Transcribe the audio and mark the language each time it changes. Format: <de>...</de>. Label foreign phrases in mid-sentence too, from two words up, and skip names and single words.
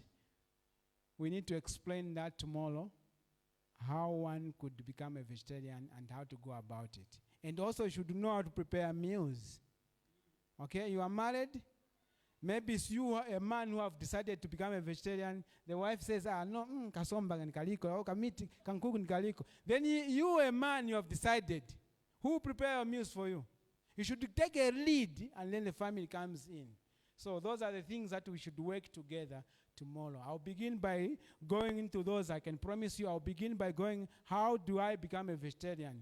<en>We need to explain that tomorrow, how one could become a vegetarian and how to go about it. And also you should know how to prepare meals. Okay, you are married. Maybe it's you, a man who have decided to become a vegetarian. The wife says,</en> <bem>no, kasomba nikaliko, kamiti kankuku nikaliko.</bem> <en>Then you, a man, you have decided. Who will prepare your meals for you? You should take a lead, and then the family comes in. So those are the things that we should work together tomorrow. I'll begin by going into those. I can promise you I'll begin by going, how do I become a vegetarian?</en>